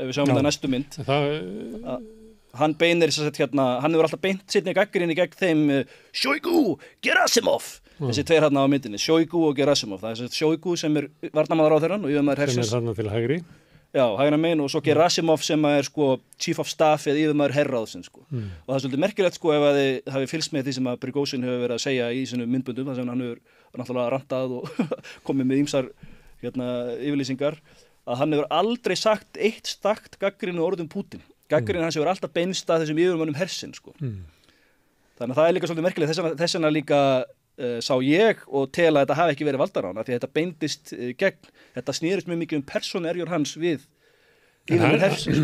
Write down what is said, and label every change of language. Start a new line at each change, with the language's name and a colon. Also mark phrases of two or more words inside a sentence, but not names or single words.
Icelandic: Ef við sjáum þetta næstu mynd. Hann beinir hann hefur alltaf beint seinni gagnrýni gegn þeim Shoigu, Gerasimov þessi tveir á myndinni, Shoigu og Gerasimov það er Shoigu sem er varnarmálaráðherrann og yfirmaður hersins sem er til hægri hægra megin og svo Gerasimov sem er sko
English: chief of staff
Icelandic: eða yfirmaður herráðsins sko. Og það er svolítið merkilegt sko ef að þið hafi fylgst með því sem að Prigozhin hefur verið að segja í sínum myndböndum þar sem hann hefur náttúrulega rantað og komið með ýmsar yfirlýsingar að hann hefur aldrei sagt eitt stakt gagnrýni orðum Putin. Gagnrýnin hans hefur alltaf beinst að þessum yfirmönnum hersins sko. Þannig að það er líka svolítið merkilegt þess vegna líka sá ég og tel að þetta hafi ekki verið valdarán af því að þetta beindist gegn þetta snýrist mjög mikið persónuerjur hans við yfirmenn hersins.